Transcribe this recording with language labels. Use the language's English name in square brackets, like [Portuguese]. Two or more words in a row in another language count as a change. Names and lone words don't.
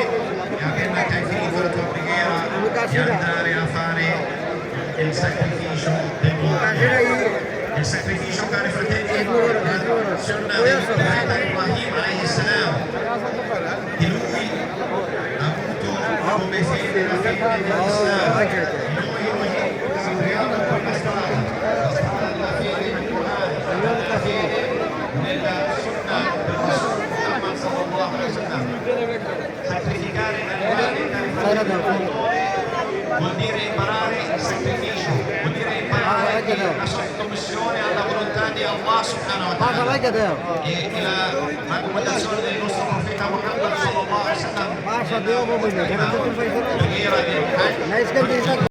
[Italian] e avendo finito la tua preghiera di andare a fare il sacrificio del il sacrificio, cari fratelli, la sunna del profeta Ibrahim [Arabic] عليه السلام, [Italian] di lui ha avuto come fede la fede dell'Islam. Noi sappiamo questa strada, la strada della fede immorale, la fede nella sunna del Rasul Muhammad [Arabic] صلى الله عليه وسلم. [Italian] Sacrificare animali, cari fratelli, vuol dire imparare il sacrificio, vuol dire imparare la sottomissione alla volontà di Allah [Arabic] سبحانه وتعالى. [Italian] E la raccomandazione del nostro profeta Muhammad [Arabic] صلى الله عليه وسلم, [Italian] la preghiera del Hajj.